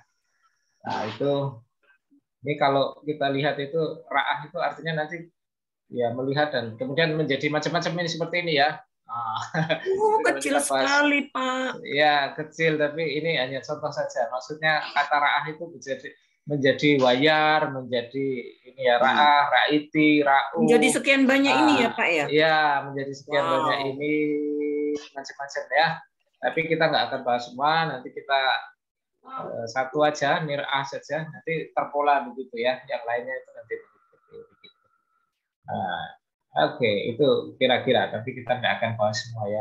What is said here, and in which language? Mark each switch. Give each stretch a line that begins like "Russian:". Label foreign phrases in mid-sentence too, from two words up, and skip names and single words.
Indonesian: Nah, itu ini kalau kita lihat itu ra'ah itu artinya nanti ya melihat dan kemudian menjadi macam-macam ini seperti ini ya. Kecil sekali, Pak. Ya, kecil tapi ini hanya contoh saja. Maksudnya kata ra'ah itu menjadi wayar, menjadi ini ya
Hebrew: ראה, ראיתי, ראו.
Indonesian: Menjadi sekian banyak ini ya, Pak ya? Iya, menjadi sekian banyak ini macam-macam ya. Tapi kita nggak akan bahas semua, nanti kita satu aja, nir'ah saja, nanti terpola begitu ya. Yang lainnya itu nanti begitu. Oke, itu kira-kira, tapi kita nggak akan bahas semua ya.